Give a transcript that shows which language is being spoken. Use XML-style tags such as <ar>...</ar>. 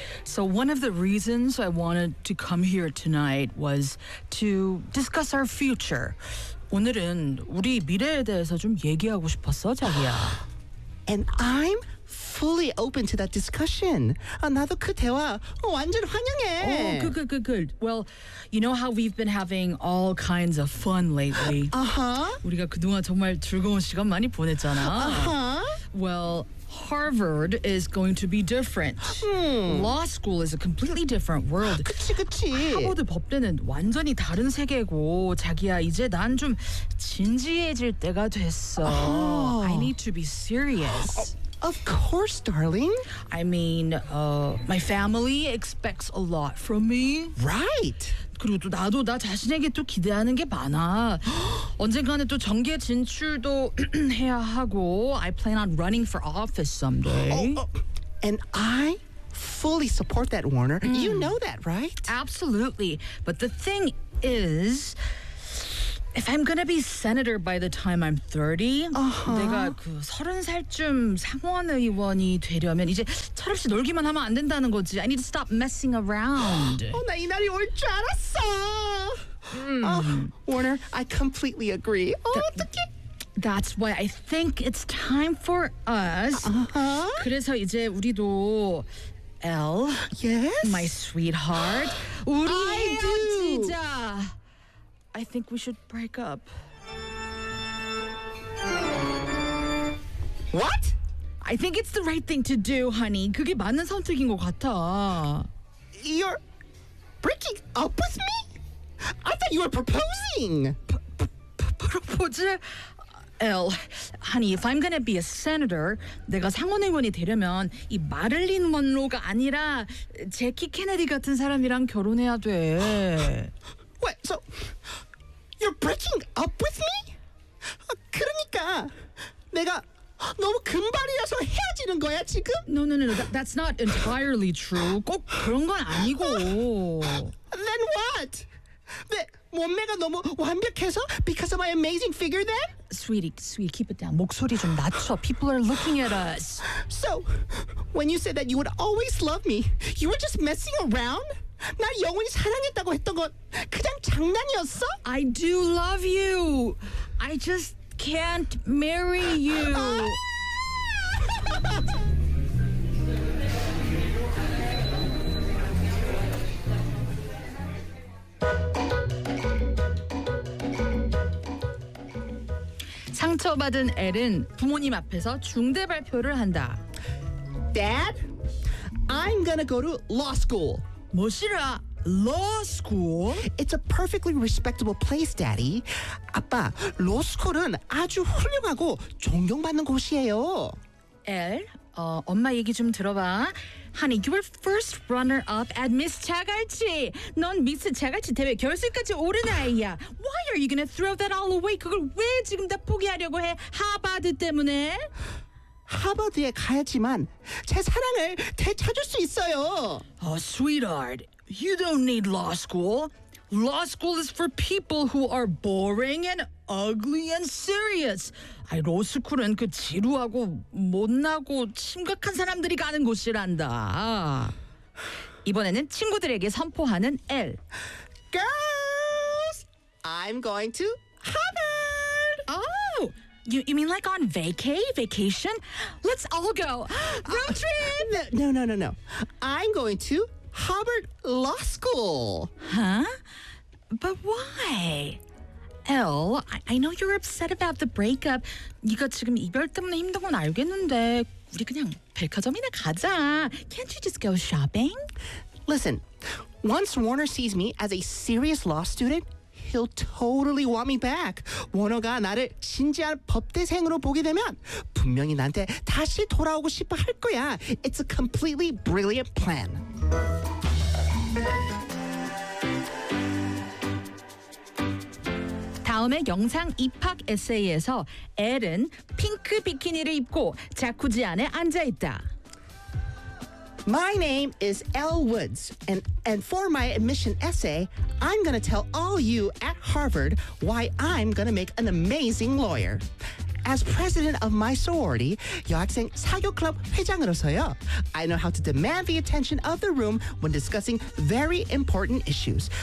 <en>So one of the reasons I wanted to come here tonight was to discuss our future.</en> <ko>오늘은 우리 미래에 대해서 좀 얘기하고 싶었어, 자기야.</ko> <en>And I'm fully open to that discussion.</en> <ko>나도 그 대화 완전 환영해.</ko> <en>Oh, good. Well, you know how we've been having all kinds of fun lately? Uh-huh.</en> <ko>우리가 그동안 정말 즐거운 시간 많이 보냈잖아.</ko> <en>Uh-huh. Well, Harvard is going to be different. Law school is a completely different world.</en> <ko>그치. 하버드 법대는 완전히 다른 세계고, 자기야 이제 난 좀 진지해질 때가 됐어.</ko> <en>Oh. I need to be serious. Of course, darling. I mean, my family expects a lot from me. Right.</en> <ko>그리고 또 나도 나 자신에게 또 기대하는 게 많아. 언젠가는 또 정계 진출도 해야 하고</ko> <en>I plan on running for office someday. And I fully support that, Warner. You know that, right? Absolutely. But the thing is, If I'm gonna be senator by the time I'm 30,</en> <ko>내가 그 서른 살쯤 상원 의원이 되려면 이제 철없이 놀기만 하면 안 된다는 거지.</ko> <en>I need to stop messing around.</en> <ko>어, 나 이 날이 올 줄 알았어.</ko> <en>Warner, I completely agree.</en> <ko>어떻게?</ko> <en>That's why I think it's time for us. Uh-huh.</en> <ko>그래서 이제 우리도 L,</ko> <en>yes, my sweetheart.</en> <ko>우리</ko> <en>I do.</en> <ko>진짜.</ko> <en>I think we should break up. What? I think it's the right thing to do, honey.</en> <ko>그게 맞는 선택인 것 같아.</ko> <en>You're breaking up with me? I thought you were proposing. Propose? L, honey, if I'm gonna be a senator,</en> <ko>내가 상원의원이 되려면 이 마릴린 먼로가 아니라 제키 케네디 같은 사람이랑 결혼해야 돼.</ko> <en>Wait, so you're breaking up with me?</en> <ko>그러니까 내가 너무 금발이라서 헤어지는 거야 지금?</ko> <en>No, no, no, no. That's not entirely true.</en> <ko>꼭 그런 건 아니고.</ko> <en>Then what?</en> <ko>내 몸매가 너무 완벽해서?</ko> <en>Because of my amazing figure then? Sweetie, keep it down.</en> <ko>목소리 좀 낮춰.</ko> <en>People are looking at us. So, when you said that you would always love me, you were just messing around?</en> <ko>날 영원히 사랑했다고 했던 건 그냥 장난이었어?</ko> <en>I do love you. I just can't marry you.</en> <ko>상처받은 엘은 부모님 앞에서 중대 발표를 한다.</ko> <en>Dad, I'm gonna go to law school.</en> <ko>뭐시라?</ko> <en>Law school? It's a perfectly respectable place, Daddy.</en> <ko>아빠, 로스쿨은 아주 훌륭하고 존경받는 곳이에요. 엘, 엄마 얘기 좀 들어봐.</ko> <en>Honey, you were first runner-up at Miss 자갈치.</en> <ko>넌 미스 자갈치 대회 결승까지 오른 아이야.</ko> <en>Why are you gonna throw that all away?</en> <ko>그걸 왜 지금 다 포기하려고 해? 하버드 때문에? 하버드에 가야지만 제 사랑을 되찾을 수 있어요.</ko> <en>Oh, sweetheart, you don't need law school. Law school is for people who are boring and ugly and serious.</en> <ko>아이, 로스쿨은 그 지루하고 못나고 심각한 사람들이 가는 곳이란다. 이번에는 친구들에게 선포하는 L.</ko> <en>Girls, I'm going to Harvard. Oh, you mean like on vacation? Let's all go. Road trip. No. I'm going to Harvard Law School. Huh? But why? L, I know you're upset about the breakup.</en> <ko>네가 지금 이별 때문에 힘든 건 알겠는데 우리 그냥 백화점이나 가자.</ko> <en>Can't you just go shopping? Listen, once Warner sees me as a serious law student, he'll totally want me back.</en> <ko>워너가 나를 진지한 법대생으로 보게 되면 분명히 나한테 다시 돌아오고 싶어 할 거야.</ko> <en>It's a completely brilliant plan.</en> <ko>다음의 영상 입학 에세이에서 엘은 핑크 비키니를 입고 자쿠지 안에 앉아있다.</ko> <en>My name is Elle Woods, and for my admission essay, I'm going to tell all you at Harvard why I'm going to make an amazing lawyer. As president of my sorority,</en> <ko>여학생 사교 클럽 회장으로서요,</ko> <en>I know how to demand the attention of the room when discussing very important issues.</en>